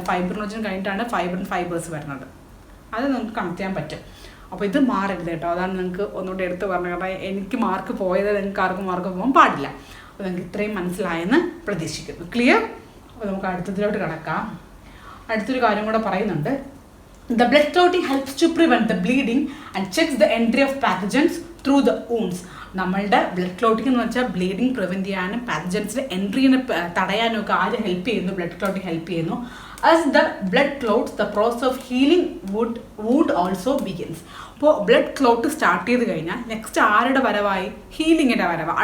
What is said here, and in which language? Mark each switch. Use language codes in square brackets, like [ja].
[ml] Fibrinogen കഴിഞ്ഞിട്ടാണ് fibres വരുന്നത്. അത് നിങ്ങൾക്ക് കണക്ട് ചെയ്യാൻ പറ്റും. അപ്പോൾ ഇത് മാറരുത് കേട്ടോ. അതാണ് നിങ്ങൾക്ക് ഒന്നുകൂടി എടുത്ത് പറഞ്ഞു. കാരണം എനിക്ക് മാർക്ക് പോയത് നിങ്ങൾക്ക് ആർക്കും മാർക്ക് പോകാൻ പാടില്ല. അപ്പോൾ നിങ്ങൾക്ക് ഇത്രയും മനസ്സിലായെന്ന് പ്രതീക്ഷിക്കുന്നു. ക്ലിയർ? അപ്പോൾ നമുക്ക് അടുത്തതിലോട്ട് കിടക്കാം. അടുത്തൊരു കാര്യം കൂടെ പറയുന്നുണ്ട്. [en] The blood clotting helps to prevent the bleeding and checks the entry of pathogens through the wounds. [ml] നമ്മളുടെ ബ്ലഡ് ക്ലോട്ടിംഗ് എന്ന് വെച്ചാൽ ബ്ലീഡിങ് പ്രിവെൻറ്റ് ചെയ്യാനും പാത്തജൻസിൻ്റെ എൻട്രീനെ തടയാനും ഒക്കെ ആര് ഹെൽപ്പ് ചെയ്യുന്നു? ബ്ലഡ് ക്ലോട്ടിങ് ഹെൽപ്പ് ചെയ്യുന്നു. [en] As the blood clots the process of healing would also begins. [ml] അപ്പോൾ ബ്ലഡ് ക്ലോട്ട് സ്റ്റാർട്ട് ചെയ്ത് കഴിഞ്ഞാൽ നെക്സ്റ്റ് ആരുടെ വരവായി? ഹീലിങ്ങിൻ്റെ വരവ്.